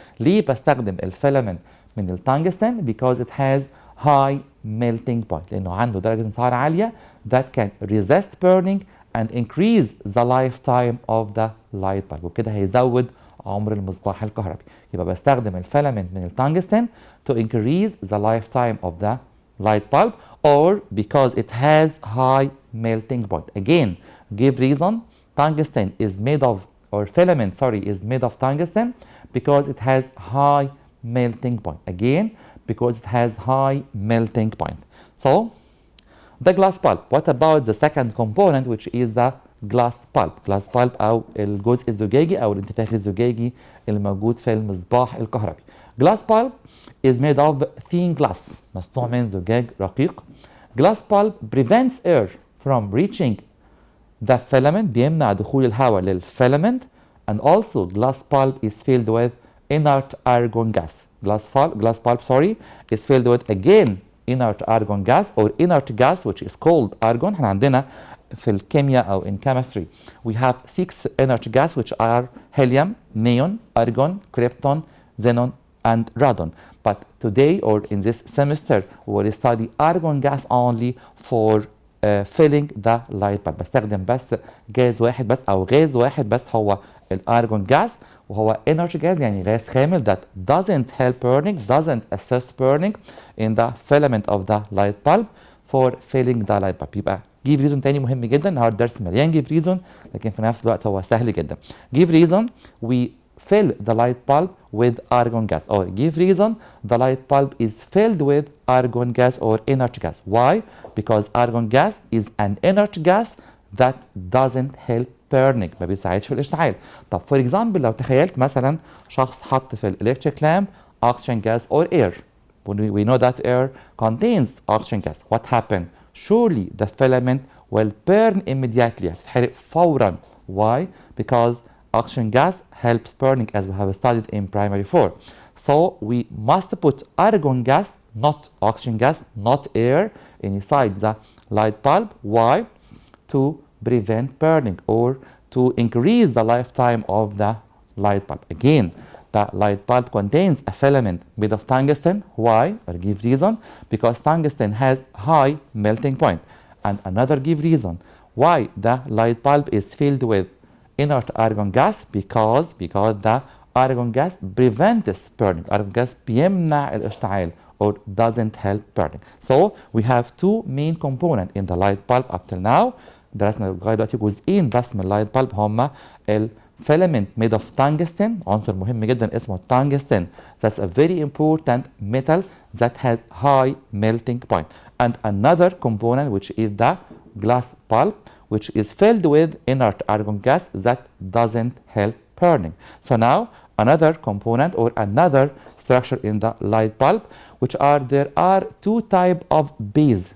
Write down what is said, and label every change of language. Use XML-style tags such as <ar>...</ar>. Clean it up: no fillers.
<ar>ليه بستخدم الفيلامنت من التungsten؟</ar> <en>Because it has high melting point.</en> <ar>لأنه عنده درجة انصهار عالية</ar> <en>that can resist burning and increase the lifetime of the light bulb.</en> <ar>وكده هيزود عمر المصباح الكهربي. يبقى بستخدم الفيلامنت من التungsten</ar> <en>to increase the lifetime of the light bulb, or because it has high melting point. Again, give reason. Tungsten is made of, or filament, sorry, is made of tungsten because it has high melting point. Again, because it has high melting point. So, the glass bulb. What about the second component, which is the glass bulb.</en> <ar>glass bulb أو الجزء الزجاجي أو الانتفاخ الزجاجي الموجود في المصباح الكهربي.</ar> <en>glass bulb is made of thin glass.</en> <ar>مصنوع من زجاج رقيق.</ar> <en>glass bulb prevents air from reaching the filament.</en> <ar>بيمنع دخول الهواء للفيلامنت.</ar> <en>And also glass bulb is filled with inert argon gas. glass bulb is filled with again inert argon gas or inert gas which is called argon.</en> <ar>احنا عندنا في الكيمياء أو</ar> <en>in chemistry we have 6 inert gas which are helium, neon, argon, krypton, xenon and radon. But today or in this semester we will study argon gas only for filling the light bulb.</en> <ar>بستخدم بس جاز واحد بس أو غاز واحد بس هو الارجون جاز وهو energy gas يعني غاز خامل</ar> <en>that doesn't help burning, doesn't assist burning in the filament of the light bulb for filling the light bulb.</en> <ar>يبقى</ar> <en>give reason</en> <ar>تاني مهم جدا. النهارده الدرس مليان give reason لكن في نفس الوقت هو سهل جدا.</ar> <en>give reason we fill the light bulb with argon gas, or give reason the light bulb is filled with argon gas or inert gas. Why? Because argon gas is an inert gas that doesn't help burning.</en> <ar>ما بيساعدش في الاشتعال. طب</ar> <en>for example</en> <ar>لو تخيلت مثلا شخص حط في الالكتريك لامب</ar> <en>oxygen gas or air. We know that air contains oxygen gas. What happened? Surely the filament will burn immediately.</en> <ar>هتتحرق فورا.</ar> <en>Why? Because oxygen gas helps burning as we have studied in primary 4. So we must put argon gas, not oxygen gas, not air, inside the light bulb. Why? To prevent burning or to increase the lifetime of the light bulb. Again, the light bulb contains a filament made of tungsten. Why? Or give reason. Because tungsten has high melting point. And another give reason why the light bulb is filled with inert argon gas, because the argon gas prevents burning. Argon gas</en> <ar>بيمنع الاشتعال</ar> <en>or doesn't help burning. So we have two main components in the light bulb up till now.</en> <ar>درسنا لغايه دلوقتي جزئين بس من اللايت بالب هما الفيلامنت</ar> <en>made of tungsten،</en> <ar>عنصر مهم جدا اسمه التنجستن.</ar> <en>That's a very important metal that has high melting point. And another component which is the glass bulb, which is filled with inert argon gas that doesn't help burning. So now another component or another structure in the light bulb, which are there are two types of bees.</en>